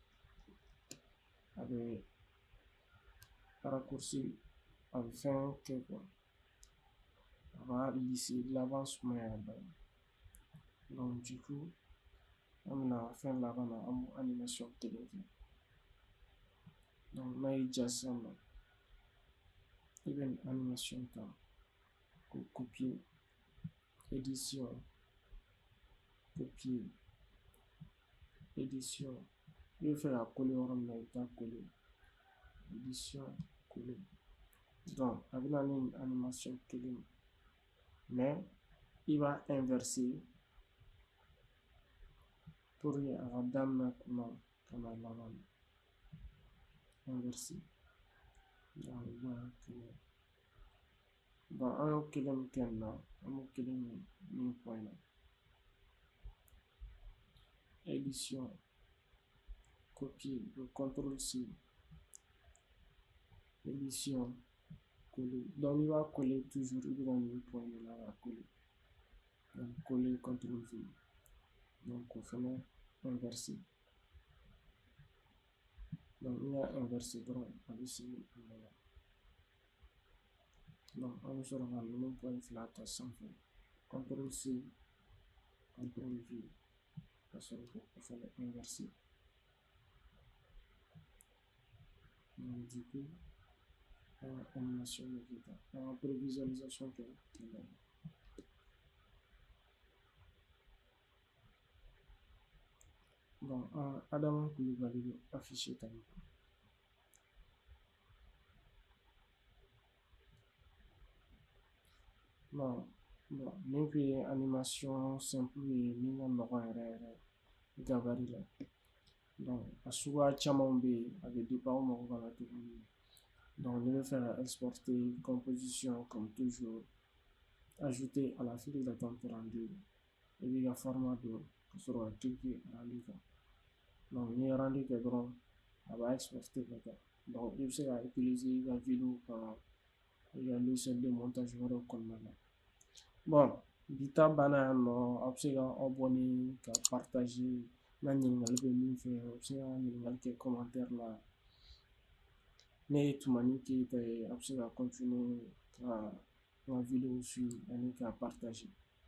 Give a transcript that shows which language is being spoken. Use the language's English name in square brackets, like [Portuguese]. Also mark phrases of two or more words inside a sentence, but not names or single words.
[Bambara] a bɛ raccourci a bɛ fɛn kɛ quoi a b'a lisser laban sumaya bɛɛ [French] donc du coup [Bambara] an bɛna fɛn laban na an b'o animation kelen kɛ donc n'a y'i diya sisan nɔ i bɛ nin animation ta k'o [French] copier édition copier édition [Bambara] i bɛ fɛ ka coller yɔrɔ min na i bɛ taa [French] coller édition coller donc [Bambara] a bɛna ni nin animation kelen mais i b'a inverser [French] pour que [Bambara] a ka daminɛ kunna ka na laban na inverser donc a bɛ bɔ yan kelen bon an y'o kelen min kɛ nin na an b'o kelen min nin point na [French] édition copier CTRL C édition coller donc [Bambara] n'i b'a [French] coller toujours [Bambara] i bɛ ka nin point de la ka coller [French] donc coller CTRL V donc [Bambara] o fɛnɛ [French] inverser donc [Bambara] n'i y'a inverser dɔrɔn a bɛ segin a nɔ la donc an bɛ sɔrɔ ka ninnu point fila ta sanfɛ CTRL C CTRL V ka sɔrɔ k'o fɛnɛ inverser [French] donc du coup [Bambara] an ka animation bɛ kɛ tan an ka prévisualisation kɛ ten donc Adama Kulibali bɛ afficher tan bon nin kun ye [French] animation simple [Bambara] ye min ka nɔgɔn yɛrɛ yɛrɛ gabarit la donc a suguya caman bɛ yen a bɛ dépend aw mago b'a la cogo min na donc n'i bɛ fɛ ka [French] exporter composition comme toujours ajouter à la file d'attente rendu [Bambara] i b'i ka format don ka sɔrɔ ka cliquer rendu kan donc n'i ye rendu kɛ dɔrɔn a b'a exporter ka taa donc i bɛ se ka utiliser i ka vidéo kan i ka [French] logiciel de montage [Bambara] wɛrɛw kɔnɔna na bon bi ta banna yan nɔ aw bɛ se ka aw bɔ ni ka partager n'a ɲininkali bɛ min fɛ o bɛ se ka ɲininkali kɛ commentaire la ne ye Tumani Keyita ye a bɛ se ka continuer ka n ka vidéo suivre ani ka partager